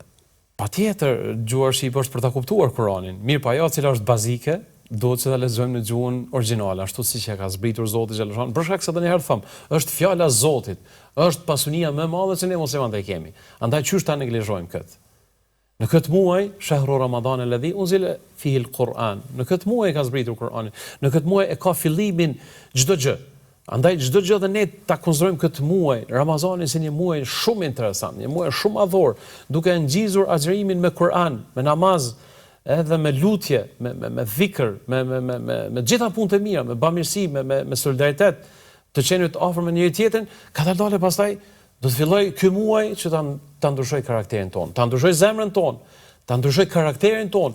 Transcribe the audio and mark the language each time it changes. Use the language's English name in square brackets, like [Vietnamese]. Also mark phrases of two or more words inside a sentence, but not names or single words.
[Albanian] Patjetër, gjuha shqipe është për ta kuptuar Kuranin. Mirë, pa ajo e cila është bazike, duhet që ta lexojmë në gjuhën origjinale, ashtu siç e ka zbritur Zoti xhallahu. Për shkak se ndonjëherë them, është fjala e Zotit, është pasunia më e madhe që ne muslimanët e kemi. Andaj çysh ta neglizhojmë këtë? Në këtë muaj, [Arabic] شهر رمضان الذي أنزل فيه القرآن. [Albanian] Në këtë muaj ka zbritur Kurani. Në këtë muaj e ka fillimin çdo gjë. Andaj çdo gjë dhe ne ta konsiderojmë këtë muaj, Ramazanin, si një muaj shumë interesant, një muaj shumë madhor, duke ngjizur agjërimin me Kur'an, me namaz, edhe me lutje, me dhikr, me gjitha punët e mira, me bamirësi, me solidaritet, të qenit afër me njëri tjetrin, ka dalë pastaj do të filloj ky muaj që ta ndryshoj karakterin ton, ta ndryshoj zemrën ton, ta ndryshoj karakterin ton.